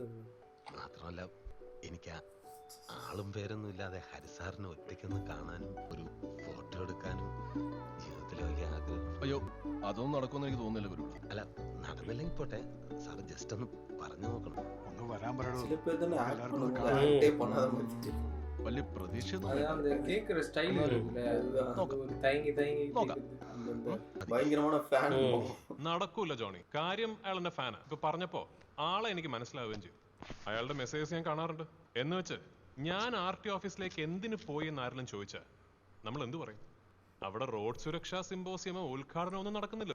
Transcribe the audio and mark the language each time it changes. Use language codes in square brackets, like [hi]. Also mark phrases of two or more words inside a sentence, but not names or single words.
[ml] മാത്രമല്ല, എനിക്ക് ആളും പേരൊന്നും ഇല്ലാതെ ഹരി സാറിനെ ഒറ്റയ്ക്കൊന്ന് കാണാനും ഒരു ഫോട്ടോ എടുക്കാനും ജീവിതത്തിലെ വലിയ ആഗ്രഹം. അയ്യോ, അതൊന്നും നടക്കുമെന്ന് എനിക്ക് തോന്നുന്നില്ല ഗുരു. അല്ല, നടന്നില്ലെങ്കിൽ പോട്ടെ, സാർ ജസ്റ്റ് ഒന്ന് പറഞ്ഞു നോക്കണം. ഒന്ന് വരാൻ പറയണോ? വലിയ പ്രതീക്ഷ [ta] கேக்குற ஸ்டைல் இருக்குல்ல, ஒரு தயங்கி [ml] ഭയങ്കരமான ഫാൻ. നടക്കൂല ജോണി. കാര്യം അയാൾ എന്റെ ഫാനാ. ഇപ്പൊ പറഞ്ഞപ്പോ ആളെ എനിക്ക് മനസ്സിലാവുകയും ചെയ്തു. അയാളുടെ മെസ്സേജ് ഞാൻ കാണാറുണ്ട്. എന്ന് വെച്ച് ഞാൻ RT ഓഫീസിലേക്ക് എന്തിനു പോയി എന്ന് ആരെങ്കിലും ചോദിച്ചാ നമ്മൾ എന്തു പറയും? അവിടെ റോഡ് സുരക്ഷാ സിമ്പോസിയമോ ഉദ്ഘാടനം ഒന്നും നടക്കുന്നില്ല.